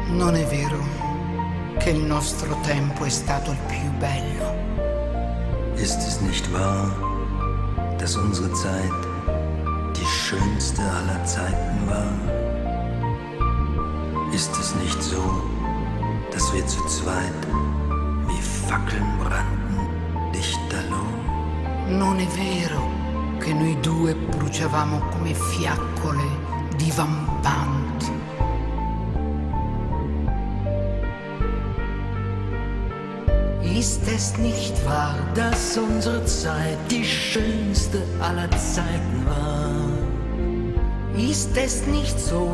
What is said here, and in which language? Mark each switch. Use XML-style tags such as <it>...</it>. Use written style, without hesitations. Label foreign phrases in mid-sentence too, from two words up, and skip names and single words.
<it>Non è vero che il nostro tempo è stato il più bello.</it> <de>Ist es nicht wahr, dass unsere Zeit die schönste aller Zeiten war? Ist es nicht so, dass wir zu zweit wie Fackeln brannten, lichterloh?</de> <it>Non è vero che noi due bruciavamo come fiaccole divampanti.</it> <de>Ist es nicht wahr, dass unsere Zeit die schönste aller Zeiten war? ist es nicht so,</de>